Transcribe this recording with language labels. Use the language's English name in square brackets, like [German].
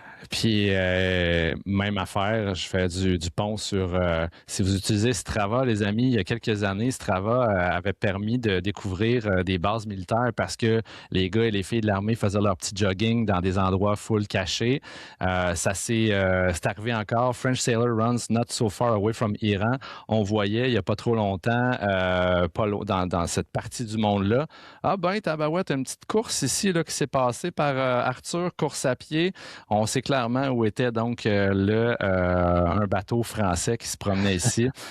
[French] Puis, même affaire, je fais du pont sur... si vous utilisez Strava, les amis, il y a quelques années, Strava avait permis de découvrir des bases militaires parce que les gars et les filles de l'armée faisaient leur petit jogging dans des endroits full cachés. C'est arrivé encore. [English] French sailor runs not so far away from Iran. [French] On voyait, il n'y a pas trop longtemps, dans cette partie du monde-là. Ah ben, tabarouette, une petite course ici là, qui s'est passée par Arthur, course à pied. On sait clairement où était donc un bateau français qui se promenait ici.